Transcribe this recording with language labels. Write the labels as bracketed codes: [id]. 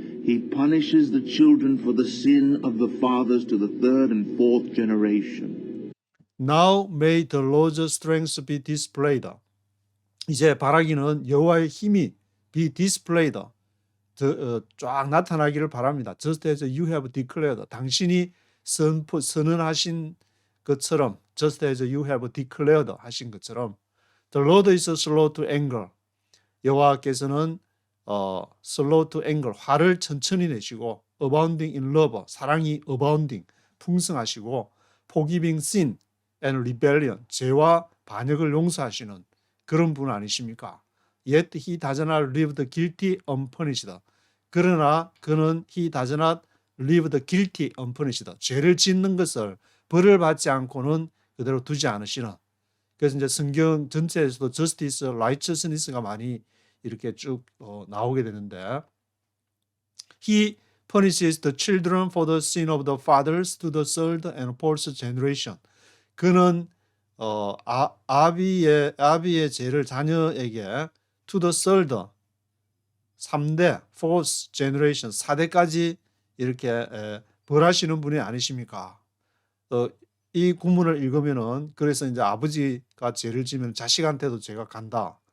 [en] He punishes the children for the sin of the fathers to the third and fourth generation. Now may the Lord's strength be displayed. [ko] 이제 바라기는 여호와의 힘이 [en] be displayed. [ko] 쫙 나타나기를 바랍니다. [en] Just as you have declared. [ko] 당신이 선언하신 것처럼 [en] just as you have declared [ko] 하신 것처럼 [en] The Lord is slow to anger. [ko] 여호와께서는 [en] slow to anger, [ko] 화를 천천히 내시고 [en] abounding in love, [ko] 사랑이 abounding, 풍성하시고 [en] forgiving sin and rebellion, [ko] 죄와 반역을 용서하시는 그런 분 아니십니까? [en] Yet he does not leave the guilty unpunished. [ko] 그러나 그는 [en] he does not leave the guilty unpunished. [ko] 죄를 짓는 것을 벌을 받지 않고는 그대로 두지 않으시는. 그래서 이제 성경 전체에서도 [en] justice, righteousness가 [ko] 많이 이렇게 쭉 나오게 되는데 [en] He punishes the children for the sin of the fathers to the third and fourth generation. [ko] 그는 아비의 죄를 자녀에게 [en] to the third, [ko] 3대, [en] fourth generation, [ko] 4대까지 이렇게 벌하시는 분이 아니십니까? 이 구문을 읽으면은 그래서 이제 아버지가 죄를 지면 자식한테도 죄가 간다.